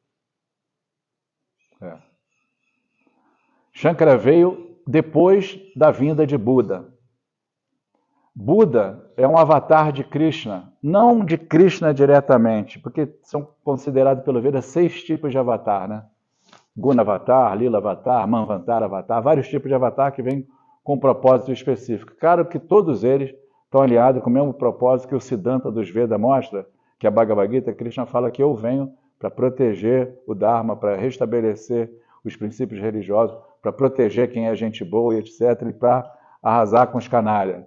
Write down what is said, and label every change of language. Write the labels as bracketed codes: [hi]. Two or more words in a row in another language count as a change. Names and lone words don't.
[pt] Shankara veio depois da vinda de Buda. Buda é um avatar de Krishna, não de Krishna diretamente, porque são considerados pelo Veda 6 tipos de avatar, né? Guna avatar, Lila avatar, Manvantara avatar, vários tipos de avatar que vêm com um propósito específico. Claro que todos eles estão alinhados com o mesmo propósito que o Siddhanta dos Vedas mostra, que a Bhagavad Gita, Krishna fala que eu venho para proteger o Dharma, para restabelecer os princípios religiosos, para proteger quem é gente boa e etc., e para arrasar com os canalhas.